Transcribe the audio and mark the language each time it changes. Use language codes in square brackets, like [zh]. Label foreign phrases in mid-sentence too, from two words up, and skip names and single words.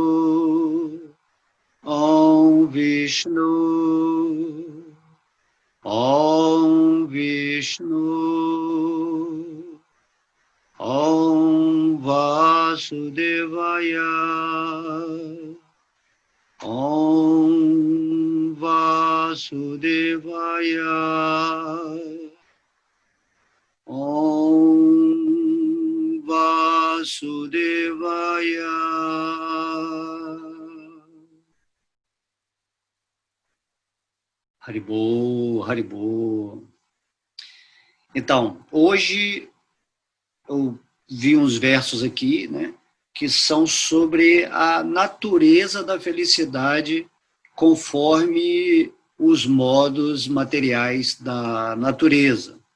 [sa] ॐ विष्णु, ॐ विष्णु, ॐ वासुदेवाय, ॐ वासुदेवाय, ॐ वासुदेवाय. [bn] হরিবোল, হরিবোল. [pt] Então, hoje eu vi uns versos aqui, né, que são sobre a natureza da felicidade conforme os modos materiais da natureza.